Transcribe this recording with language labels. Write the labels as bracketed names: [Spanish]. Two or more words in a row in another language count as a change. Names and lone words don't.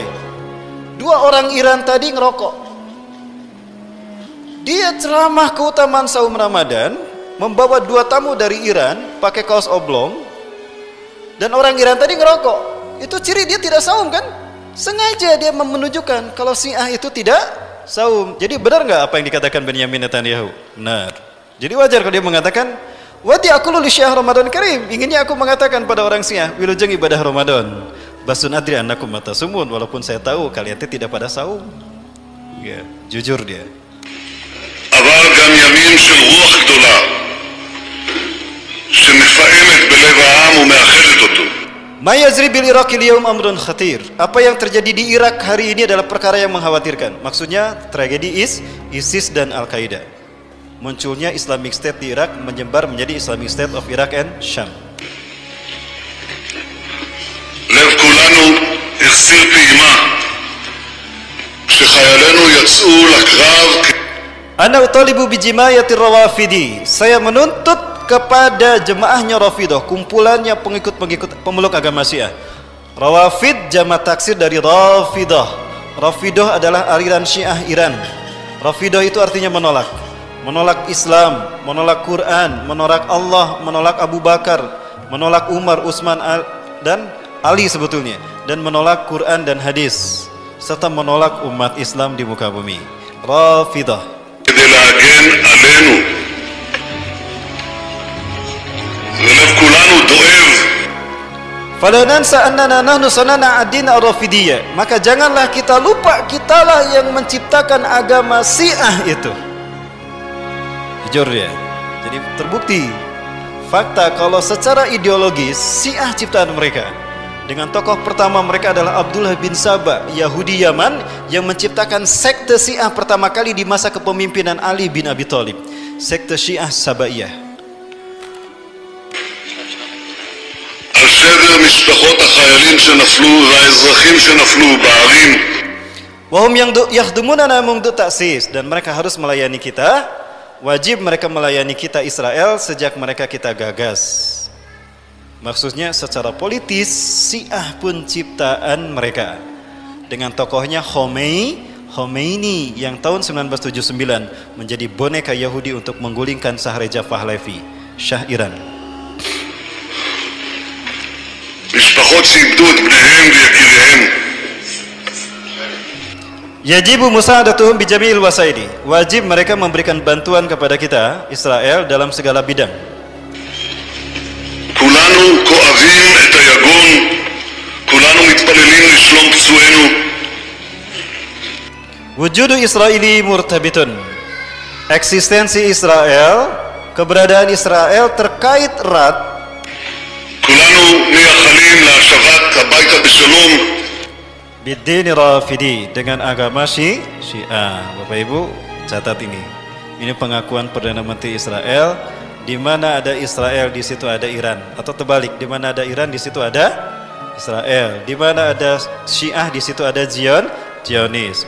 [Indonesian] 2 orang Iran tadi ngerokok. Dia ceramah keutamaan saum Ramadan, membawa 2 tamu dari Iran, pakai kaos oblong, dan orang Iran tadi ngerokok. Itu ciri dia tidak saum kan? Sengaja dia menunjukkan kalau Syiah itu tidak saum. Jadi benar nggak apa yang dikatakan Benyamin Netanyahu? Benar. Jadi wajar kalau dia mengatakan, [Arabic] وددت أقول للشيعة رمضان كريم. [Indonesian] Inginnya aku mengatakan pada orang Syiah, wilujeng ibadah Ramadan. [Arabic] بس أدري أنكم ما تصومون, [Indonesian] walaupun saya tahu kalian tidak pada saum. Ya, jujur dia. [Hebrew] אבל גם ימים של רוח גדולה שמפעמת בלב העם ומאחדת אותו. [Arabic] ما يجري بالعراق اليوم أمر خطير. [Indonesian] Apa yang terjadi di Irak hari ini adalah perkara yang mengkhawatirkan. Maksudnya tragedi ISIS dan Al-Qaeda. Munculnya [English] Islamic State [Indonesian] di Irak menyebar menjadi [English] Islamic State of Iraq and Sham. [Hebrew] לב כולנו החסיר פעימה כשחיילינו יצאו לקרב. [Arabic] أنا أطالب بجماعة الروافض. [Indonesian] Saya menuntut kepada jemaahnya Rafidah, kumpulannya pengikut-pengikut pemeluk agama Syiah. Rawafid jamak taksir dari Rafidah. Rafidah adalah aliran Syiah Iran. Rafidah itu artinya menolak. Menolak Islam, menolak Quran, menolak Allah, menolak Abu Bakar, menolak Umar, Utsman dan Ali sebetulnya, dan menolak Quran dan hadis, serta menolak umat Islam di muka bumi. Rafidah. [Hebrew] כדי להגן עלינו, ולב כולנו דואב. [Arabic] فلا ننسى أننا نحن صنعنا الدين الرافضي. [Indonesian] Maka janganlah kita lupa, kitalah yang menciptakan agama Syiah itu. Jujur dia. Jadi terbukti fakta kalau secara ideologis Syiah ciptaan mereka. Dengan tokoh pertama mereka adalah Abdullah bin Saba, Yahudi Yaman, yang menciptakan sekte sekte Syiah pertama kali di masa kepemimpinan Ali bin Abi Thalib, sekte Syiah Sabaiyah. [Hebrew] על שבר משפחות החיילים שנפלו והאזרחים שנפלו בערים. [Indonesian] Wahum yang [Arabic] يخدموننا منذ تأسيس, [Indonesian] dan mereka harus melayani kita, wajib mereka melayani kita Israel sejak mereka kita gagas. Maksudnya secara politis Syiah pun ciptaan mereka. Dengan tokohnya Khomeini yang tahun 1979 menjadi boneka Yahudi untuk menggulingkan Shahreja Pahlavi, Syah Iran. [Hebrew] משפחות שאיבדו את בניהם ויקיריהם. [Arabic] يجب مساعدتهم بجميع الوسائل. [Indonesian] Wajib mereka memberikan bantuan kepada kita Israel dalam segala bidang. [Hebrew] כולנו כואבים את היגון, כולנו מתפללים לשלום פצועינו. [Arabic] وجود إسرائيل مرتبط. [Indonesian] Eksistensi Israel, keberadaan Israel terkait erat. [Hebrew] כולנו מייחלים להשבת הביתה בשלום. [Arabic] بدين الرافضة, [Indonesian] dengan agama Syiah. Bapak Ibu catat ini. Ini pengakuan Perdana Menteri Israel. Di mana ada Israel, di situ ada Iran. Atau terbalik, di mana ada Iran, di situ ada Israel. Di mana ada Syiah, di situ ada Zionis.